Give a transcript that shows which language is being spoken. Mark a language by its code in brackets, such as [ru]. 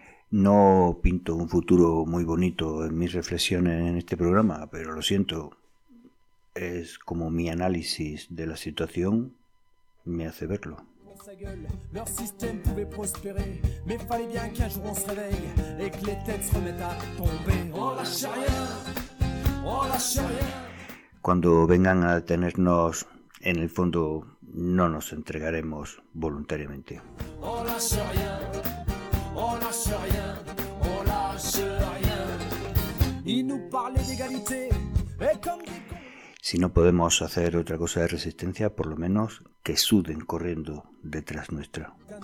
[es] No pinto un futuro muy bonito en mis reflexiones en este programa, pero lo siento. Es como mi análisis de la situación me hace verlo. [fr] Leur système pouvait prospérer, mais fallait bien qu'un jour on se réveille et que les têtes se remettent à tomber. Oh la chérie, oh la chérie. [es] Cuando vengan a detenernos, en el fondo no nos entregaremos voluntariamente. [fr] Oh la chérie, oh la chérie, oh la chérie. Ils nous parlaient d'égalité et comme des... [es] Si no podemos hacer otra cosa de resistencia, por lo menos que suden corriendo detrás nuestra.